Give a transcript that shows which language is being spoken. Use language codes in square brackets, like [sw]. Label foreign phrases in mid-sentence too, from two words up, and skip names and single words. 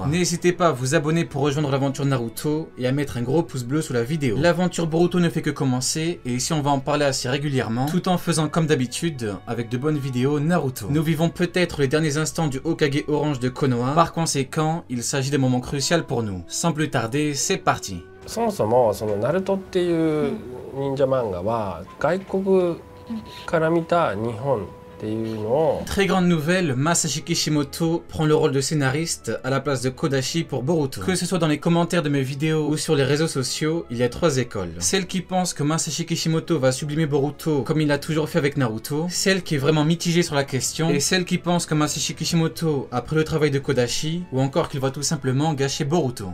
[fr] N'hésitez pas à vous abonner pour rejoindre l'aventure Naruto et à mettre un gros pouce bleu sous la vidéo. L'aventure Boruto ne fait que commencer et ici on va en parler assez régulièrement, tout en faisant comme d'habitude avec de bonnes vidéos Naruto. Nous vivons peut-être les derniers instants du Hokage orange de Konoha, par conséquent il s'agit d'un moment crucial pour nous. Sans plus tarder, c'est parti. [ja] そもそもそのナルトっていう忍者漫画は外国から見た日本っていうのを [fr] Très grande nouvelle, Masashi Kishimoto prend le rôle de scénariste à la place de Kodashi pour Boruto. Que ce soit dans les commentaires de mes vidéos ou sur les réseaux sociaux, il y a trois écoles. Celle qui pense que Masashi Kishimoto va sublimer Boruto comme il a toujours fait avec Naruto, celle qui est vraiment mitigée sur la question, et celle qui pense que Masashi Kishimoto a pris le travail de Kodashi, ou encore qu'il va tout simplement gâcher Boruto.